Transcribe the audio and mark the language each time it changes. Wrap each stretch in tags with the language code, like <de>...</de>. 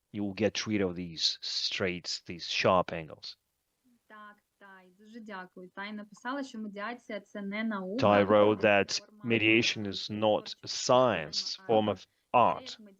<en>You will get rid of these straights, these sharp angles.</en> <uk>Так, Тай, дуже дякую. Тай написала, що медіація – це не наука.</uk> <en>Ty wrote that mediation is not a science, it's a form of art.</en>